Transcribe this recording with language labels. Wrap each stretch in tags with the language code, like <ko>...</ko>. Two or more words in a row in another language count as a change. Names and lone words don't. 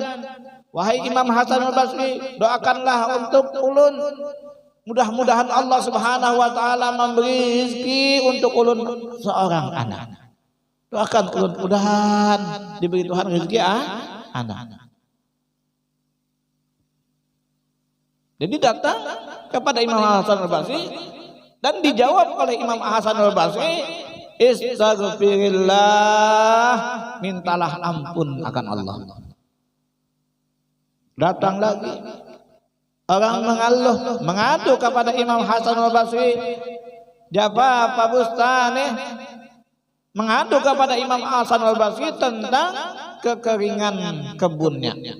<id>Wahai Imam Hasan al-Basri, doakanlah untuk ulun, mudah-mudahan Allah</id> <ar>Subhanahu wa taala</ar> <id>memberi rezeki untuk ulun seorang anak.</id> <bjn>Doakan ulun mudahan diberi Tuhan rezeki anak.</bjn> <id>Jadi datang kepada Imam Hasan al-Basri dan dijawab oleh Imam Hasan al-Basri, istaghfirillah, mintalah ampun akan Allah. Datang lagi orang mengeluh, mengadu kepada Imam Hasan al-Basri, jawab Pak Bustani, mengadu kepada Imam Hasan al-Basri tentang kekeringan kebunnya.</id>